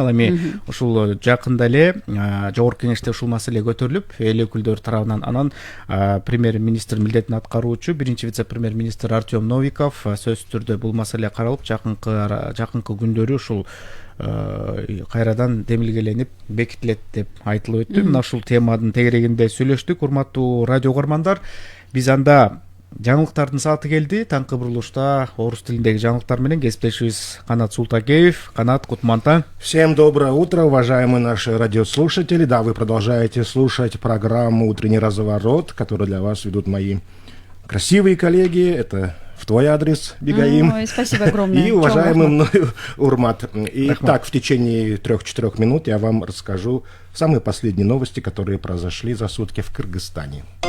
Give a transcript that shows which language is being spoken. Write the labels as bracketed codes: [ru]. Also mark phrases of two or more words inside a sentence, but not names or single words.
[ky] Ал эми ушул жакында эле жогорку кеңеште ушул маселе көтөрүлүп, эл өкүлдөр тарабынан анан премьер-министр милдетин аткаруучу биринчи вице-премьер-министр Артем Новиков сөзсүз түрдө бул маселе каралып, жакынкы күндөрү ушул кайрадан демилгеленип бекитилет деп айтылып өттү. Мына ушул теманын тегерегинде сүйлөштүк. Урматтуу радио угармандар, биз анда жаңылыктардын сааты келди. Таңкы бурулушта орус тилиндеги жаңылыктар менен кесиптешибиз Канат Султакеев. Канат, кутмантаң. [ru] Всем доброе утро, уважаемые наши радиослушатели. Да, вы продолжаете слушать программу «Утренний разворот», которую для вас ведут мои красивые коллеги. Это в твой адрес, Бегаим. Ой, спасибо огромное. И уважаемый мною Урмат. И так, в течение 3-4 минут я вам расскажу самые последние новости, которые произошли за сутки в Кыргызстане.